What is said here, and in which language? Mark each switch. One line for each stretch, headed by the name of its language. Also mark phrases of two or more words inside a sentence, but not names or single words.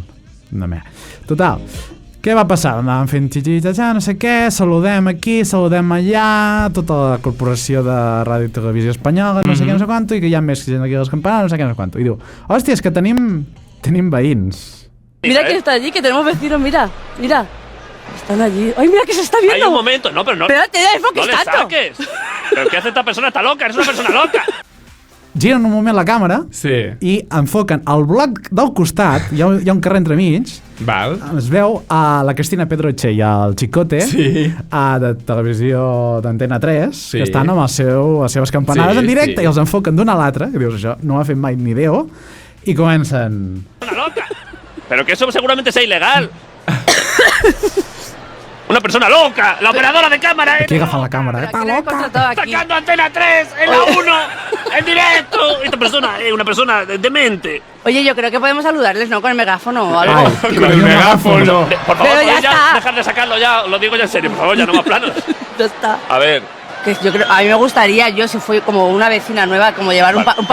Catalan: de mer. Total, què va passar? Anàvem fent xixi-xaxà, no sé què, saludem aquí, saludem allà, tota la corporació de Ràdio i Televisió Espanyola, no sé què, no sé quanto, i que hi ha més gent aquí a les campanes, no sé què, no sé quanto. I diu, hòstia, és que tenim veïns.
Spanish: Mira que está allí, que tenemos vecinos, mira, mira. Están allí. ¡Ay, mira que se está viendo! Hay un momento, no, pero no... Espérate, ya enfoques ¡No le tanto. saques! ¿Pero qué hace esta persona? ¡Está loca! ¡Es una persona loca!
Catalan: Giren un moment la càmera Sí. i enfoquen al bloc del costat, hi ha un carrer entremig, Val. es veu a la Cristina Pedroche i al Chicote Sí. de televisió d'Antena 3 Sí. que estan amb les seves campanades Sí, en directe sí. i els enfoquen d'una a l'altra, que dius, això no ho ha fet mai ni Déu, i comencen...
Spanish: ¡Una loca! Pero que eso seguramente sea ilegal. ¡Una persona loca! ¡La operadora de cámara!
Catalan: Aquí agafant la càmera, Aquí està
Spanish: la he loca! contratado aquí. ¡Sacando Antena 3 en la 1! ¡En directo! Esta persona es una persona demente. Oye, yo creo que podemos saludarles, ¿no? Con el megáfono o algo. Ay, Con el megáfono. Por favor, Pero ya ¿podéis ya está. dejar de sacarlo ya? Lo digo ya en serio, por favor, ya no más planos. Ya está. A ver, Que yo creo, a mí me gustaría, yo si fui como una vecina nueva, como llevar un, un